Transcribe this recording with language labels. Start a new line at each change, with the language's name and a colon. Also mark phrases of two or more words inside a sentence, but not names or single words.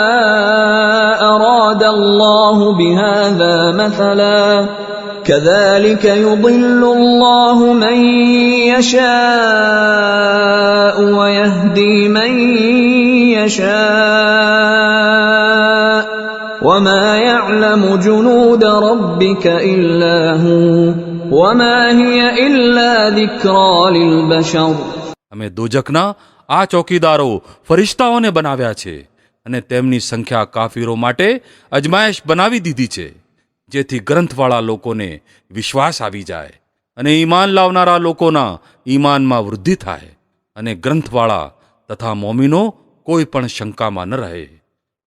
Arabic: أراد الله بهذا مثلا كذلك يضل الله من يشاء ويهدي من يشاء وما يعلم جنود ربك إلا هو وما هي إلا ذكرى للبشر.
Gujarati: અમે દોજકના આ ચોકીદારો ફરિશ્તાઓને બનાવ્યા છે અને તેમની સંખ્યા કાફીરો માટે અજમાયશ બનાવી દીધી છે, જેથી ગ્રંથવાળા લોકોને વિશ્વાસ આવી જાય અને ઈમાન લાવનારા લોકોના ઈમાનમાં વૃદ્ધિ થાય અને ગ્રંથવાળા તથા મોમીનો કોઈ પણ શંકામાં ન રહે.